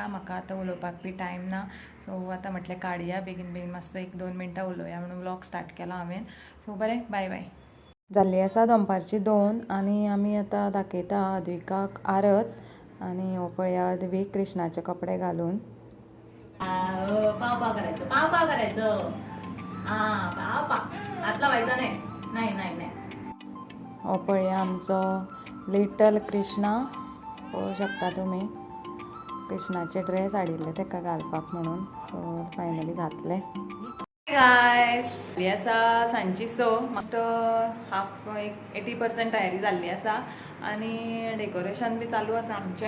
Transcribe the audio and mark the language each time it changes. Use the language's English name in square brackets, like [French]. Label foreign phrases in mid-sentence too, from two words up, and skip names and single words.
[Konkani] म्हाका आतां उलोवपाक बी टायम ना, सो आतां म्हटलें काडया बेगीन बेगीन मातसो 1-2 मिनटां उलोवया म्हणून [English] vlog start [Konkani] केला हांवें. सो बरें, [English] bye bye. [Konkani] जाल्ली आसा दनपारची 2 आनी आमी आतां दाखयता अद्विकाक आरत. आनी हो पळया अद्वीक कृष्णाचे कपडे घालून. [Marathi] पाव करायचं, पाव करायचं. पाव हात लावायचा नाही. नाही. [Konkani] हो पळया आमचो लिटल कृष्णा. पळोवं शकता तुमी कृष्णाचे ड्रेस हाडिल्ले ताका घालपाक म्हणून. [English] so finally [Konkani] घातले. गायस, आसा सांजची 6. मस्त हाफ 80% तयारी जाल्ली आसा आनी डेकोरेशन बी चालू आसा आमचें.